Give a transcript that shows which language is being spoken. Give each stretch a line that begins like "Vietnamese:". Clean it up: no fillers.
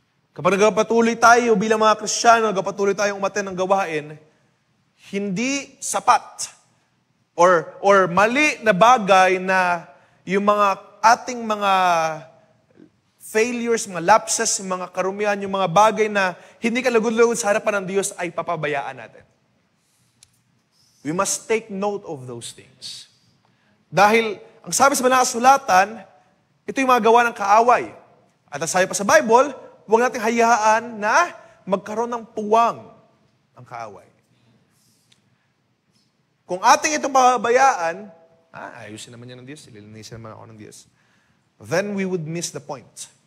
Filipino: Kapag nagpatuloy tayo bilang mga Kristiyano, nagpatuloy tayong umaten ng gawain, hindi sapat or mali na bagay na yung mga ating mga failures, mga lapses, yung mga karumihan, yung mga bagay na hindi kalugod-lugod sa harapan ng Diyos ay papabayaan natin.
English: We must take note of those things.
Filipino: Dahil, ang sabi sa mga kasulatan, ito yung mga gawa ng kaaway. At ang sabi pa sa Bible, huwag natin hayaan na magkaroon ng puwang ang kaaway. Kung ating itong pababayaan, ayusin naman yan ng Diyos, ililinisin naman ako ng Diyos,
English: then we would miss the point.